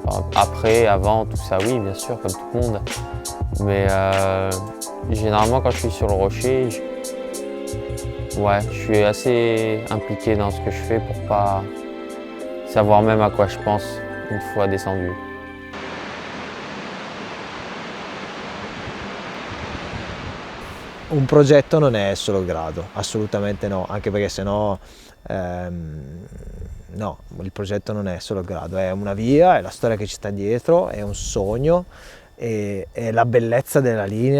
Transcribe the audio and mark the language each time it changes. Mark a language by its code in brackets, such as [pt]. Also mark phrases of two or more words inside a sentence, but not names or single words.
[fr] Après, avant, tout ça, oui, bien sûr, comme tout le monde. Mais généralement, quand je suis sur le rocher, je suis assez impliqué dans ce que je fais pour pas savoir même à quoi je pense une fois descendu. [it] Un progetto non è solo grado, assolutamente no, anche perché sennò no, il progetto non è solo grado, è una via, è la storia che ci sta dietro, è un sogno, e la bellezza della linea.